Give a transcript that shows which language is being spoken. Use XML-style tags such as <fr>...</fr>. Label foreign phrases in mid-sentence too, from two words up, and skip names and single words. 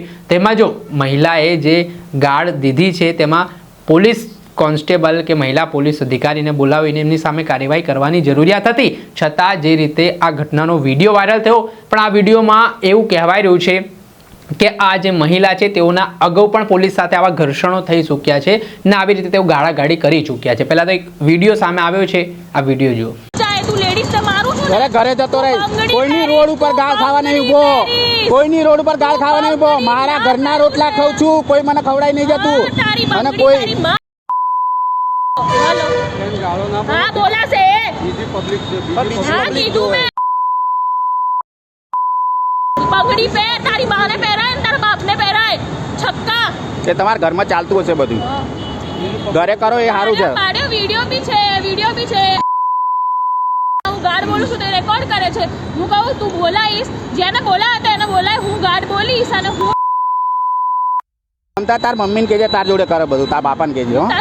<gu>તેમાં જો મહિલાએ જે ગાળ દીધી છે તેમાં પોલીસ કોન્સ્ટેબલ કે મહિલા પોલીસ અધિકારીને બોલાવીને એમની સામે કાર્યવાહી કરવાની જરૂરિયાત હતી, છતાં જે રીતે આ ઘટનાનો વિડીયો વાયરલ થયો, પણ આ વિડીયોમાં એવું કહેવાય રહ્યું છે કે આ જે મહિલા છે તેઓના અગાઉ પણ પોલીસ સાથે આવા ઘર્ષણો થઈ ચૂક્યા છે ને આવી રીતે તેઓ ગાળાગાળી કરી ચૂક્યા છે। પહેલા તો એક વિડીયો સામે આવ્યો છે, આ વિડીયો જુઓ। ઘરે જતો રહે, કોઈની રોડ ઉપર ગાળ ખાવા નહીં ઉભો, કોઈની રોડ ઉપર ગાળ ખાવા નહીં ઉભો। મારા ઘરના રોટલા ખાઉં છું, કોઈ મને ખવડાવી નહીં જતું અને કોઈ</gu> <hi>हाँ बोला से पगड़ी पे तारी माँ ने पहरा है, तारा बाप ने पहरा है छक्का</hi> <gu>કે તમારા ઘરમાં ચાલતું હશે બધું, ઘરે કરો એ સારું છે। વિડિયો બી છે હું ગાર્ડ બોલું છું તે રેકોર્ડ કરે છે। હું કહું તું બોલાઈશ, જેને બોલા હતા એને બોલાય, હું ગાર્ડ બોલીશ અને હું તાર મમ્મીને કહેજે તાર જોડે કરે બધું, તાર બાપાને કહેજે હો।</gu>